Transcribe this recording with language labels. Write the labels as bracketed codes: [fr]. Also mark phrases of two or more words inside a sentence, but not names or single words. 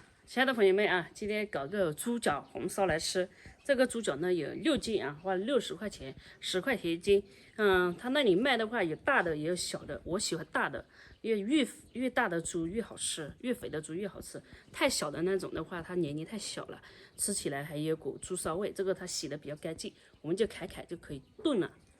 [zh] 親愛的朋友們啊，今天搞個豬腳紅燒來吃。這個豬腳呢有6斤啊，花60塊錢，10塊錢一斤。他那裡賣的話有大的也有小的，我喜歡大的，因為越大的豬越好吃，越肥的豬越好吃。太小的那種的话，它年龄太小了，吃起来還有股豬騷味。這個它洗的比較乾淨，我們就砍就可以燉了。